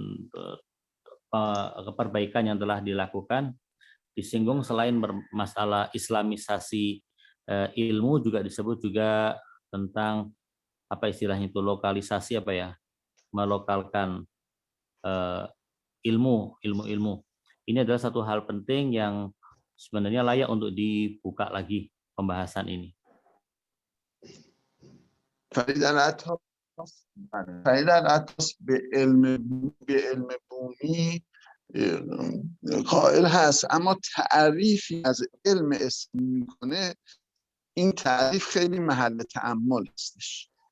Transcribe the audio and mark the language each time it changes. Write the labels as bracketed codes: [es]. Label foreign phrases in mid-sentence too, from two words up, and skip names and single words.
[id] perbaikan yang telah dilakukan, disinggung selain masalah islamisasi ilmu, juga disebut juga tentang apa istilahnya itu, lokalisasi apa ya, melokalkan ilmu. Ini adalah satu hal penting yang sebenarnya layak untuk dibuka lagi pembahasan ini. [fa] فرید العطاس به علم بومی قائل هست، اما تعریفی از علم اسلامی میکنه، این تعریف خیلی محل تأمل هستش.